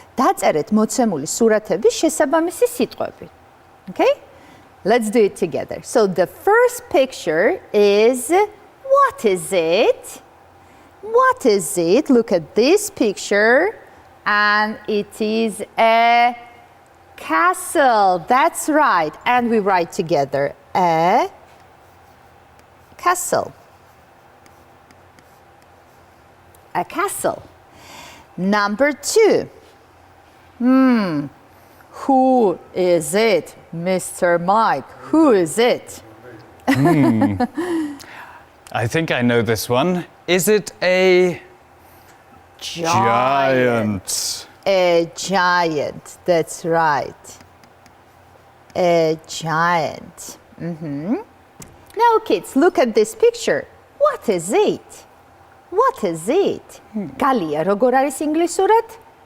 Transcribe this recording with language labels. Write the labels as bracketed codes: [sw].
[ka] დაწერეთ მოცემული სურათების შესაბამისი სიტყვები. [en] Okay? Let's do it together. So the first picture is, what is it? What is it? Look at this picture, and it is a castle. That's right. And we write together, a castle. A castle. Number 2. Who is it? Mr. Mike, who is it? I think I know this one. Is it a giant? A giant, that's right. A giant. Now kids, look at this picture. What is it? What is it? [ka] Galia, როგორ არის ინგლისურად?